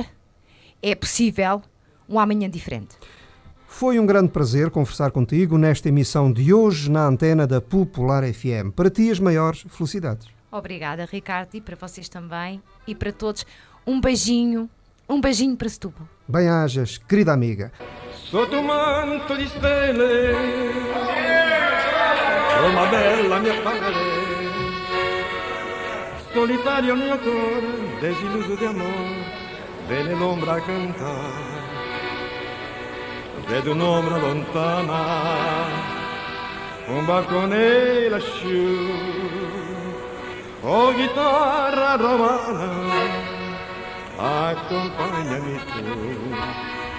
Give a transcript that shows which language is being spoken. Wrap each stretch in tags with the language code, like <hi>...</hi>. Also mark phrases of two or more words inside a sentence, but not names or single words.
<pt>É possível um amanhã diferente. Foi um grande prazer conversar contigo nesta emissão de hoje na antena da Popular FM. Para ti, as maiores felicidades. Obrigada, Ricardo, e para vocês também, e para todos, um beijinho para Setúbal. Bem-ajas, querida amiga.</pt> <it>Sotto un manto di stelle, oh ma bella mia padre, solitario il mio cuore, desilluso di amore, vede l'ombra a cantare, vedo un'ombra lontana, un balcone lassù, oh chitarra romana, accompagnami tu.</it>